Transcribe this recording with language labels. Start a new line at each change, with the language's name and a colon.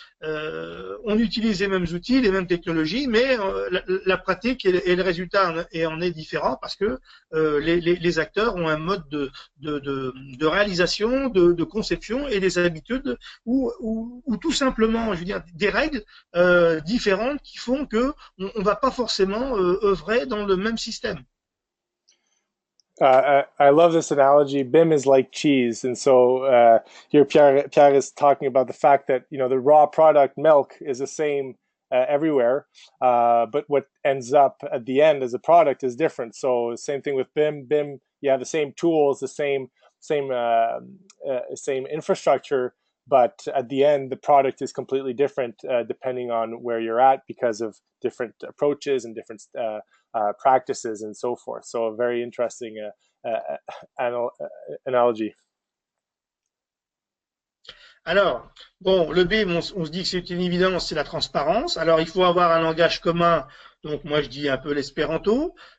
French: On utilise les mêmes outils, les mêmes technologies, mais la pratique et le résultat en est différent parce que les acteurs ont un mode de réalisation, de conception et des habitudes ou tout simplement, je veux dire, des règles différentes qui font que on va pas forcément œuvrer dans le même système.
English: I love this analogy. BIM is like cheese, and so here Pierre is talking about the fact that the raw product milk is the same everywhere, but what ends up at the end as a product is different. So same thing with BIM. BIM, you have the same tools, the same infrastructure, but at the end the product is completely different depending on where you're at because of different approaches and different practices and so forth. So a very interesting analogy.
French: Alors, bon, le BIM, on se dit que c'est une évidence, c'est la transparence. Alors, il faut avoir un langage commun. Donc, moi, je dis un peu l'espéranto.